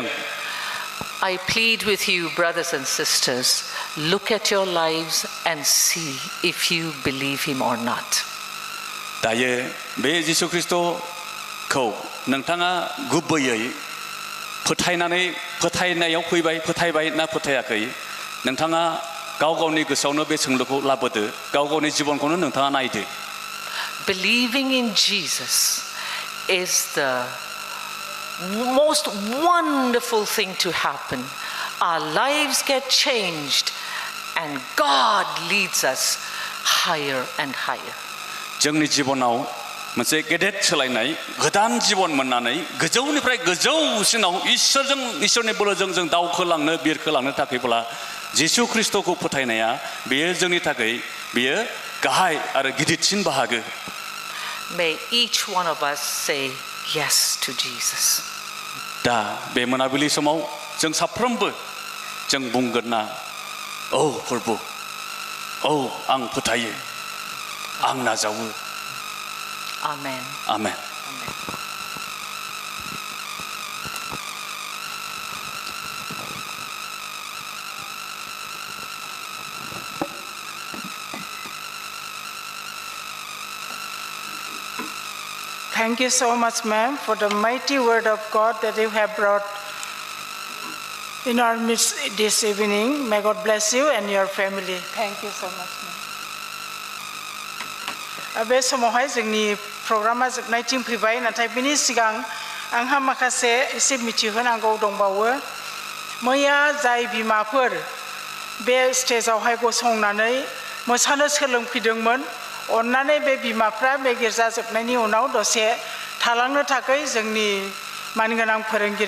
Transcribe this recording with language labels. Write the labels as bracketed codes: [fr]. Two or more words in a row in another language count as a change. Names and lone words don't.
[en] I plead with you, brothers and sisters, look at your lives and see if you believe him or not. [brx] दायो बे जिसु ख्रिस्टखौ नोंथाङा गुबैयै फोथायनायाव फैबाय फोथायबाय ना फोथायाखै नोंथाङा गाव गावनि गोसोआवनो बे सोंलुखौ लाबोदो गाव गावनि जिबनखौनो नोंथाङा नायदो [en] Believing in Jesus is the most wonderful thing to happen. Our lives get changed and God leads us higher and higher. [brx] जोंनि जिबनाव मोनसे गेदेर सोलायनाय गोदान जिबन मोननानै गोजौनिफ्राय गोजौसिनाव इसोरनि बोलोजों जों दावखोलांनो बिरखोलांनो थाखायब्ला जिसु ख्रिस्टखौ फोथायनाया बेयो जोंनि थाखाय बेयो गाहाय आरो गिदिरसिन बाहागो [en] May each one of us say yes to Jesus. [brx] दा बे मोनाबिलि समाव जों साफ्रोमबो जों बुंगोन ना औ प्रभु औ आं फोथायो आं नाजावो [en] Amen. Amen. Thank you so much, ma'am, for the mighty word of God that you have brought in our midst this evening. May God bless you and your family. Thank you so much, ma'am. [brx] बे समावहाय जोंनि प्रग्रामा जोबनायथिं फैबाय नाथाय बिनि सिगां आंहा माखासे एसे मिथिहोनांगौ दंबावो मैया जाय बिमाफोर बे स्टेजावहाय गसंनानै मोसानो सोलोंफैदोंमोन अन्नानै बे बिमाफ्रा बे गिर्जा जोबनायनि उनाव दसे थालांनो थाखाय जोंनि मानगोनां फोरोंगिरि